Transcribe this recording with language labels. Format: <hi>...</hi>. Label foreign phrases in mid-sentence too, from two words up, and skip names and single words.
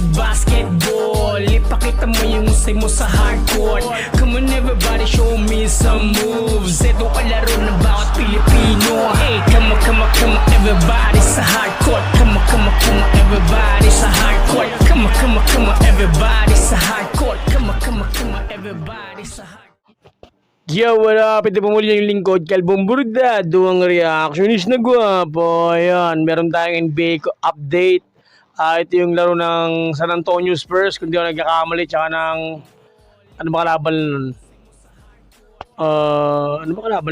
<tl>basketball. Ipakita mo yung usay mo sa hardcourt.</tl> <en>Come on everybody, show me some moves.</en> <tl>Ito kalaro ng bawat Pilipino.</tl> <en>Hey, come on everybody sa hardcourt. Come on everybody sa hardcourt. Come on everybody sa hardcourt. Come on everybody sa hardcourt. Yo, what up?</en> <tl>Ito po muli yung lingkod, Kalbong Burdado, ang reactionist na gwapo. Ayan, meron tayong NBA update. Ito yung laro ng San Antonio Spurs, kung di ako nagkakamali, tsaka ng, ano ba kalaban nun? Ano ba kalaban?</tl>